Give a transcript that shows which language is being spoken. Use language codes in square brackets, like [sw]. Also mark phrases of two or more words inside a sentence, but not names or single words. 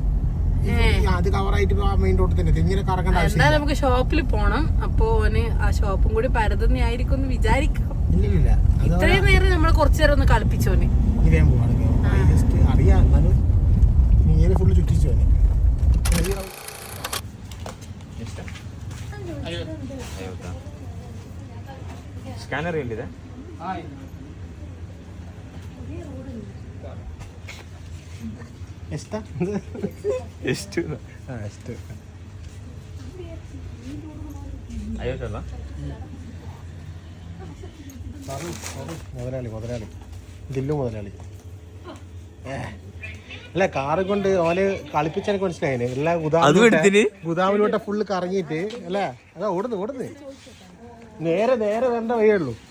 [ml] അത് കവറായിട്ട് മെയിൻ റോഡിൽ തന്നെ ഇങ്ങനെ കറങ്ങേണ്ട ആവശ്യം. എന്തായാലും നമുക്ക് ഷോപ്പിൽ പോണം. അപ്പൊ ഓന് ആ ഷോപ്പും കൂടി പരതുന്നതായിരിക്കും എന്ന് വിചാരിക്കാം. ഇല്ലില്ല, ഇത്രയും നേരം നമ്മൾ കുറച്ചു നേരം ഒന്ന് കളിപ്പിച്ചോന്. അറിയാം, നീ ഫുള്ള് ചുറ്റിച്ചോനെ. [kn] ಸ್ಕ್ಯಾನರ್ ಎಲ್ಲಿದೆ? ಎಷ್ಟು ಎಷ್ಟು? ಎಷ್ಟು 50 ಅಲ್ಲ? [ml] മുതലാളി ദില്ലു മുതലാളി. അല്ല, കാറ് കൊണ്ട് ഓല് കളിപ്പിച്ചെനിക്ക് മനസ്സിലായിന്. എല്ലാ ഗുദാമിലോട്ടെ ഫുള്ള് കറങ്ങിയിട്ട് അല്ലേ. അതാ ഓടുന്നു നേരെ വരേണ്ട വഴിയുള്ളൂ.